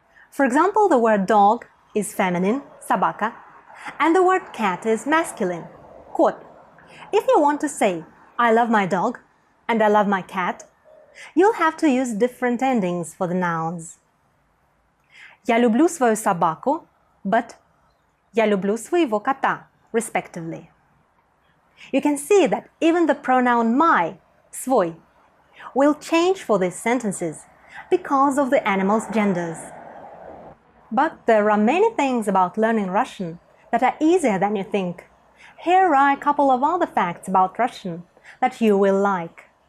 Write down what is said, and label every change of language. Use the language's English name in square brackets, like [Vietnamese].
[English] For example, the word dog is feminine, собака, and the word cat is masculine, кот. If you want to say, I love my dog and I love my cat, you'll have to use different endings for the nouns. [Russian] Я люблю свою собаку, [English] but [Russian] я люблю своего кота, [English] respectively. You can see that even the pronoun my, свой, will change for these sentences because of the animals' genders. But there are many things about learning Russian that are easier than you think. Here are a couple of other facts about Russian that you will like.